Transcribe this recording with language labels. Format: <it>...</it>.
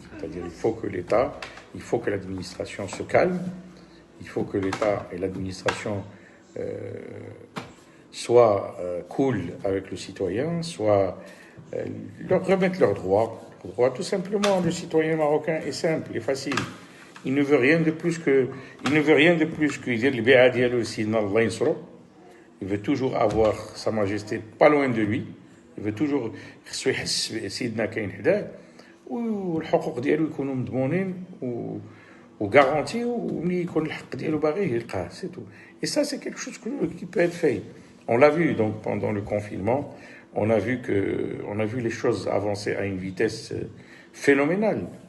<fr>C'est-à-dire il faut que l'État, il faut que l'administration se calme, il faut que l'État et l'administration soient cool avec le citoyen, soit leur remettre leurs droits. Tout simplement, le citoyen marocain est simple et facile. Il ne veut rien de plus que dire le bé'a</fr> <ar>dialou sidna Allah yansuru.</ar> <fr>Il veut toujours avoir sa majesté pas loin de lui. Il veut toujours</fr> <ar>خصو يحس سيدنا كاين حداه والحقوق ديالو يكونوا مضمونين وغارانتي وملي يكون الحق ديالو باغي يلقاه سي</ar> <fr>tout. Et ça c'est quelque chose qui peut être fait. On l'a vu donc pendant le confinement, on a vu les choses avancer à une vitesse phénoménale.</fr>